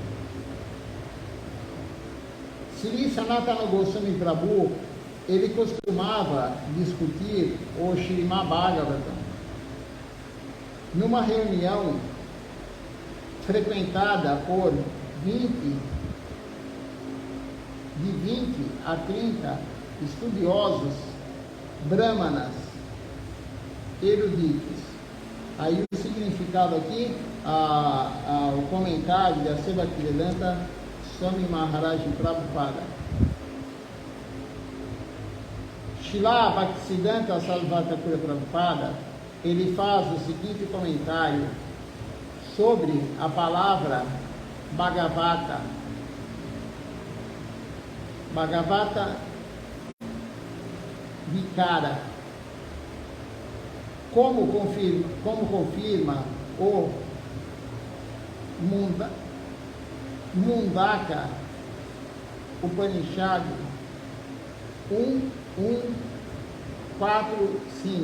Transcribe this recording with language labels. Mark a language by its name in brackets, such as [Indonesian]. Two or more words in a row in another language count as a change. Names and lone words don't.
[Portuguese] Sri Sanatana Goswami Prabhu, ele costumava discutir o Śrīmad Bhagavatam numa reunião frequentada por 20 a 30 estudiosos brahmanas eruditos. Aí o significado aqui, o comentário da Asa Bhaktivedanta Swami Maharaj Prabhupada. Srila Bhaktisiddhanta Sarasvati Thakur Prabhupada, ele faz o seguinte comentário sobre a palavra Bhagavata. Bhagavata Vikara. Como confirma o Mundaka Upanishad 1.1.4.5.